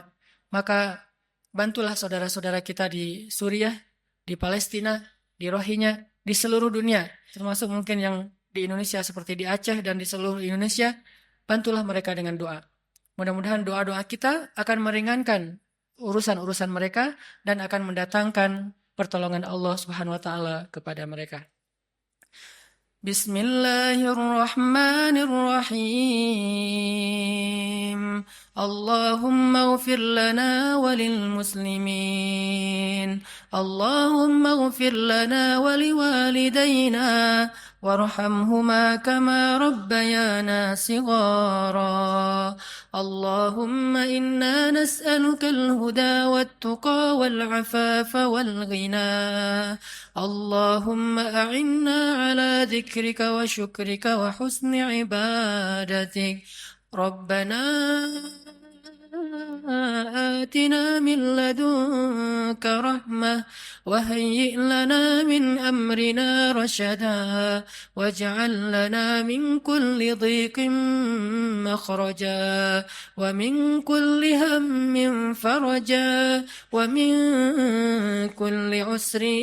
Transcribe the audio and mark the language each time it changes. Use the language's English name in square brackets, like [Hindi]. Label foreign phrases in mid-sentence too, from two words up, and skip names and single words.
[Indonesian] Maka bantulah saudara-saudara kita di Suriah, di Palestina, di Rohingya, di seluruh dunia, termasuk mungkin yang di Indonesia seperti di Aceh dan di seluruh Indonesia, bantulah mereka dengan doa. Mudah-mudahan doa-doa kita akan meringankan urusan-urusan mereka dan akan mendatangkan pertolongan Allah [Arabic] سبحانه وتعالى [Indonesian] kepada mereka. [Arabic] بسم الله الرحمن الرحيم. اللهم اغفر لنا وللمسلمين. اللهم اغفر لنا ولوالدينا وارحمهما كما ربيانا صغارا. اللهم إنا نسألك الهدى والتقى والعفاف والغنى. اللهم أعنا على ذكرك وشكرك وحسن عبادتك ربنا آتنا من لدنك رحمة وهيئ لنا من أمرنا رشدا واجعل لنا من كل ضيق مخرجا ومن كل هم فرجا ومن كل عسر